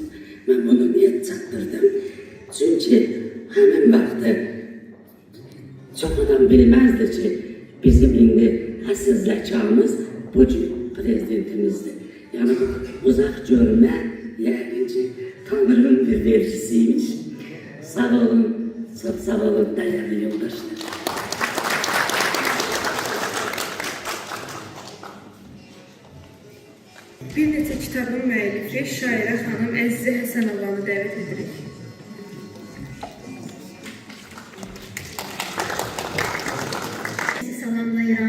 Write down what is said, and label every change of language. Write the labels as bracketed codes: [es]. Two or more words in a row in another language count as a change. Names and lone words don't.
[tr] Ben bunu niye çaktırdım? Çünkü hemen vaxtı çok adam bilmezdi ki [az] bizim indi əsl zəkamız bu cür prezidentimizdir. [tr] Yani uzak görme, yəqin ki Tanrı'nın bir vergisiymiş. Sağ olun, çok sağ olun değerli yoldaşlar. [az] Bir neçə kitabın müəllifi şairə xanım Əzizə Həsənovanı dəvət edirik. Salamlayıram.